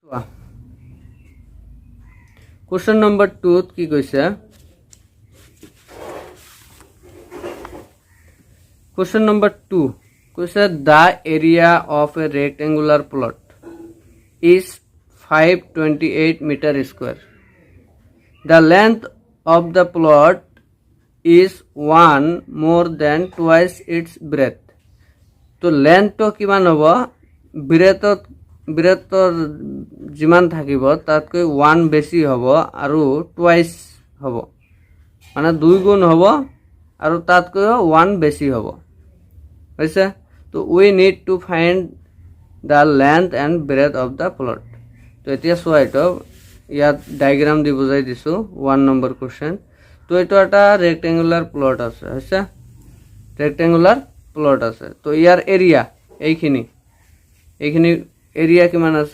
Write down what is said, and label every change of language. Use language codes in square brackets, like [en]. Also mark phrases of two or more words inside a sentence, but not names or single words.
[en] Question number 2 [as] কি কৈছে? [en] Question number 2 কৈছে the area of a rectangular plot is 528 meter square. The length of the plot is 1 more than twice its breadth. [as] তো লেন্থটো কিমান হ'ব? ব্ৰেথৰ যিমান থাকিব তাতকৈ 1 বেছি হ'ব আৰু টুৱাইস হ'ব, মানে 2 গুণ হ'ব আৰু তাতকৈ 1 বেছি হ'ব হৈছে। [en] তো we need to find the length and breadth of the plot. [as] তো এতিয়া চোৱা, এইটো ইয়াত ডায়েগ্ৰাম দি বুজাই দিছোঁ 1 নম্বৰ কুৱেশ্যন। তো এইটো এটা [en] rectangular plot [as] আছে হৈছে, [en] rectangular plot [as] আছে। তো ইয়াৰ এৰিয়া এইখিনি এৰিয়া কিমান আছে?